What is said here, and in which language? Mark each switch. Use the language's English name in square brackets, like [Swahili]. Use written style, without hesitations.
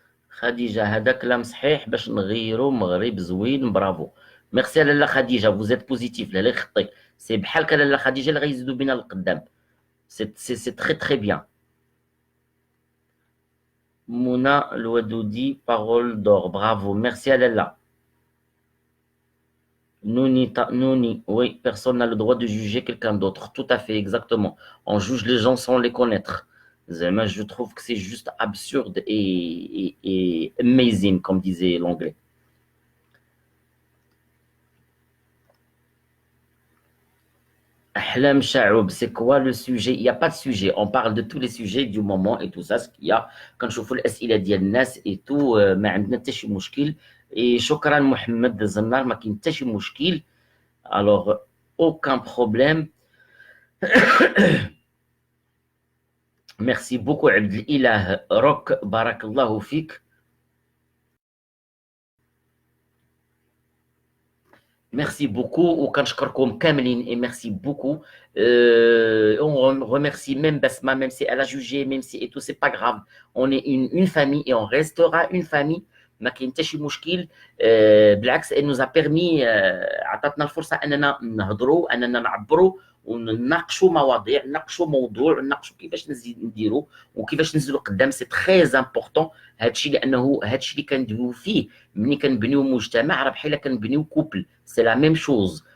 [Arabic] خديجه، هذا كلام صحيح باش نغيروا مغرب زوين، برافو. [French] ميرسي [Arabic] لاله خديجه، [French] فوزيت بوزيتيف، [Arabic] لا يخطيك. [French] سي [Arabic] بحال لاله خديجه اللي غيزيدوا بينا لقدام. [French] سي تري تري بيان. منى الودودي، بارول دور، برافو، ميرسي لاله. Nouni, oui, personne n'a le droit de juger quelqu'un d'autre. Tout à fait, exactement. On juge les gens sans les connaître. Zema, je trouve que c'est juste absurde et amazing, comme disait l'anglais. Ahlam Shaoub, c'est quoi le sujet? Il n'y a pas de sujet. On parle de tous les sujets du moment et tout ça, ce qu'il y a. Quand je fais [Arabic] الأسئلة ديال الناس [French] et tout, [Arabic] ما عندنا حتى شي مشكل. [French] Et [Arabic] شكرا محمد زنار، ما كاين حتى شي مشكل. [French] Alors, aucun problème. Merci beaucoup [Arabic] عبد الإله روك، بارك الله فيك. [French] Merci beaucoup [Arabic] وكنشكركم كاملين [French] et merci beaucoup. On remercie même Basma, même si elle a jugé, même si et tout, c'est pas grave. On est une famille et on restera une famille. [Arabic] ما كاين حتى شي مشكل. بالعكس [French] elle nous a permis، [Arabic] عطاتنا الفرصة أننا نهضروا، أننا نعبروا ونناقشوا مواضيع، نناقشوا موضوع، نناقشوا كيفاش نديروا وكيفاش ننزلوا قدام. [French] سي تري امبورطون [Arabic] هادشي، لأنه هادشي اللي كندويو فيه ملي كنبنيو مجتمع، راه بحال كنبنيو كوبل، [French] سي لا ميم شوز.